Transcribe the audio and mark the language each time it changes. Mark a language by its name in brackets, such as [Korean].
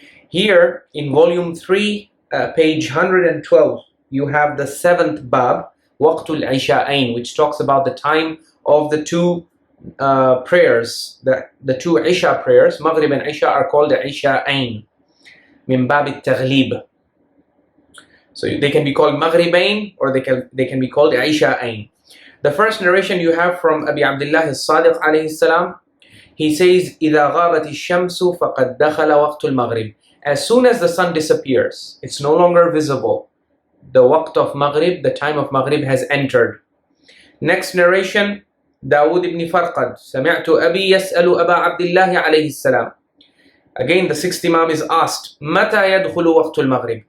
[English] Here in volume 3, page 112, you have the 7th bab, Waqtul Isha'ain, which talks about the time of the two prayers, the two Isha prayers. Maghrib and Isha are called Isha'ain, min bab al-Taghlib. So they can be called Maghribain or they can be called Isha'ain. The first narration you have from Abi Abdullah al-Sadiq alayhi salam. He says, [Arabic] إِذَا غَابَتِ الشَّمْسُ فَقَدْ دَخَلَ وَقْتُ الْمَغْرِبِ. [English] As soon as the sun disappears, it's no longer visible. The waqt of Maghrib, the time of Maghrib has entered. Next narration, Dawood ibn Farqad. [Arabic] سَمِعْتُ أَبِي يَسْأَلُ أَبَا عَبْدِ اللَّهِ عَلَيْهِ السَّلَامِ. [English] Again, the sixth Imam is asked, [Arabic] مَتَى يَدْخُلُ وَقْتُ الْمَغْرِبِ.